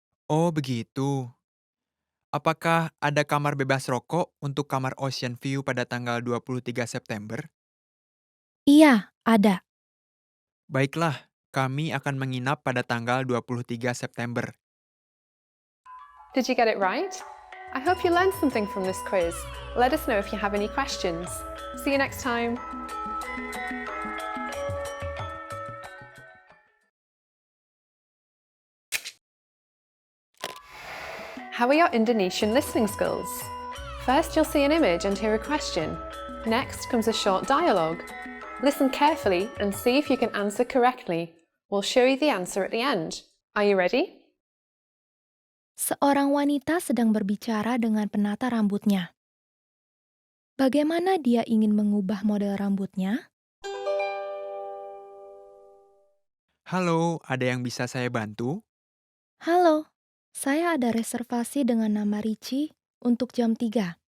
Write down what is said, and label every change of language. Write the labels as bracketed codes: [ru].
[id] Oh, begitu. Apakah ada kamar bebas rokok untuk kamar Ocean View pada tanggal 23 September? Iya, ada. Baiklah, kami akan menginap pada tanggal 23 September. [en] Did you get it right? I hope you learned something from this quiz. Let us know if you have any questions. See you next time. How are your Indonesian listening skills? First, you'll see an image and hear a question. Next comes a short dialogue. Listen carefully and see if you can answer correctly. We'll show you the answer at the end. Are you ready? [id] Seorang wanita sedang berbicara dengan penata rambutnya. Bagaimana dia ingin mengubah model rambutnya? Halo, ada yang bisa saya bantu? Halo, saya ada reservasi dengan nama Ricci untuk jam 3.